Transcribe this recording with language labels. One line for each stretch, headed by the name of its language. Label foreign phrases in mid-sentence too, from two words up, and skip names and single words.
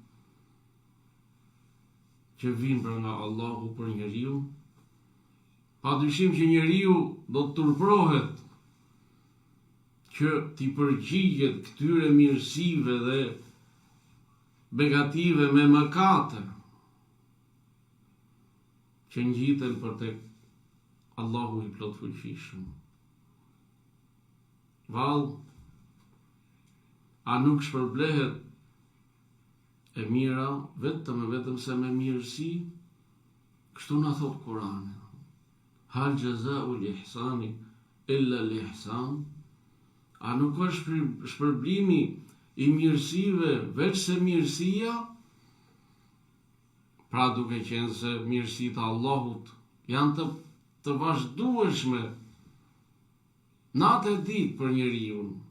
Albanian: që vijnë pra nga Allahu për njeriu, padyshim që njeriu do të turprohet që t'i përgjigjet këtyre mirësive dhe begative me mëkate që ngjiten për tek Allahu i plot fuqishëm. Vallë, a nuk shpërblehet e mira vetëm se me mirësi? Kështu na thot Kurani:
Arabic: "هل جزاء الإحسان إلا الإحسان?"
Albanian: A nuk është shpërblimi i mirësive veç se mirësia? Pra duke qenë se mirësitë e Allahut janë të vazhdueshme natë e ditë për njeriu.